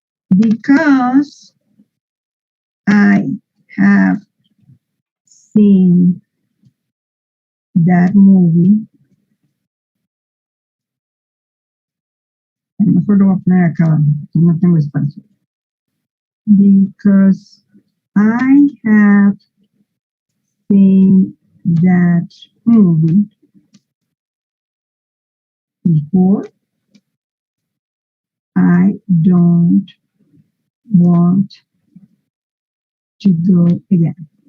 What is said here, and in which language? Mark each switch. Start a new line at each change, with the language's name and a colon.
English: Because I have seen that movie.
Spanish: A lo mejor lo voy a poner acá, no tengo espacio.
English: Because I have seen that movie before, I don't want to go again.